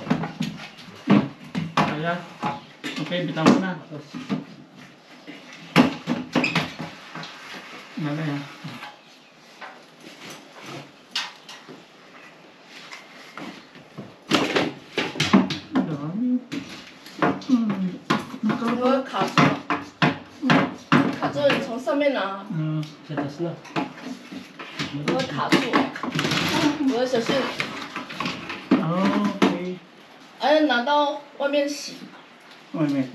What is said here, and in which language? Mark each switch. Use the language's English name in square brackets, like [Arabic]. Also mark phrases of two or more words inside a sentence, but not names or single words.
[Filipino] Kaya. Okay, bitaw mo na. Nala yan. Dami. [Chinese] 你会卡住了，卡住了你从上面拿， [Filipino] Sa taas na. [Chinese] 你会卡住，我的小心， Okay. 哎，拿到外面洗， [English] Wait a minute.